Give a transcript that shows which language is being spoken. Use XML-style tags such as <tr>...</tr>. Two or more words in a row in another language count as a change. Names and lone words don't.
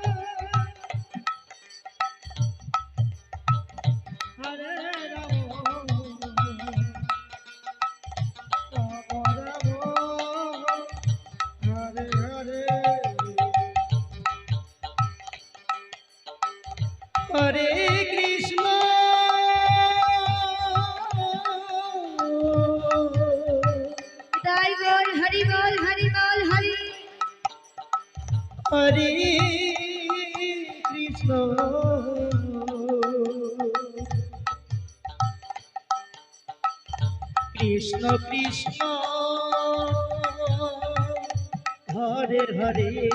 <sa>Hare Rama, Hare Hare, Hare Krishna,</sa> <bn>তাই বল হরি বল হরি বল হরি</bn> <sa>Hare Krishna, Krishna Krishna, Hare Hare,</sa>